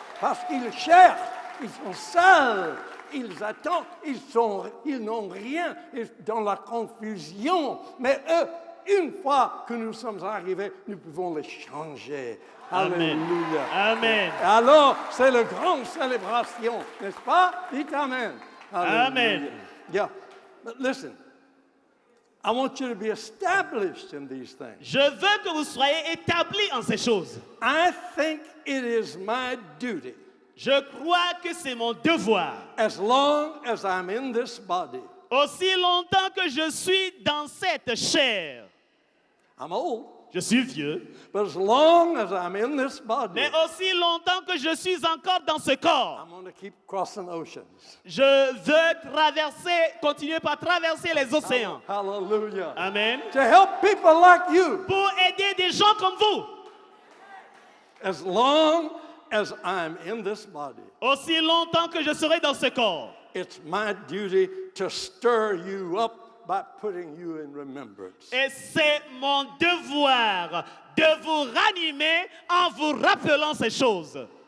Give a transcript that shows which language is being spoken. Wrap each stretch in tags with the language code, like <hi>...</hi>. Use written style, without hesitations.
<fr>Parce qu'ils cherchent, ils sont seuls, ils attendent, ils n'ont rien ils sont dans la confusion. Mais eux, une fois que nous sommes arrivés, nous pouvons les changer. Amen. Alléluia. Amen. Alors, c'est la grande célébration, n'est-ce pas? Dites Amen. Hallelujah. Amen.</fr> <en>Yeah, but listen, I want you to be established in these things.</en> <fr>Je veux que vous soyez établis en ces choses.</fr> <en>I think it is my duty,</en> <fr>Je crois que c'est mon devoir.</fr> <en>as long as I'm in this body.</en> <fr>Aussi longtemps que je suis dans cette chair,</fr> <en>I'm old,</en> <fr>je suis vieux,</fr> <en>but as long as I'm in this body,</en> <fr>mais aussi longtemps que je suis encore dans ce corps,</fr> <en>I'm going to keep crossing oceans.</en> <fr>je veux continuer par traverser les océans.</fr> <en>Hallelujah.</en> <fr>Amen.</fr> <en>To help people like you,</en> <fr>Pour aider des gens comme vous,</fr> <en>as long as I'm in this body.</en> <fr>aussi longtemps que je serai dans ce corps.</fr> <en>It's my duty to stir you up by putting you in remembrance.</en> <fr>Et c'est mon devoir de vous ranimer en vous rappelant ces choses.</fr>